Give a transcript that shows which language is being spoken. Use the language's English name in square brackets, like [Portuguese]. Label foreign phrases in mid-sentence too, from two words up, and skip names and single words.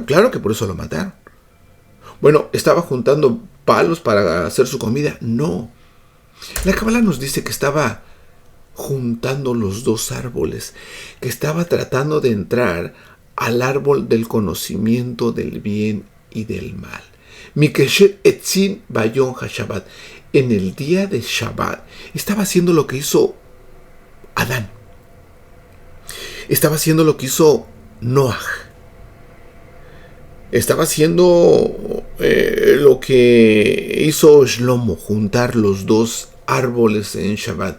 [Spanish] Claro que por eso lo mataron. Bueno, ¿estaba juntando palos para hacer su comida? No. La Kabbalah nos dice que estaba juntando los dos árboles, que estaba tratando de entrar al árbol del conocimiento del bien y del mal. [Hebrew] מקושש עצים ביום השבת. [Spanish] En el día de Shabbat estaba haciendo lo que hizo Adán. Estaba haciendo lo que hizo Noah. Estaba haciendo lo que hizo Shlomo, juntar los dos árboles en Shabbat.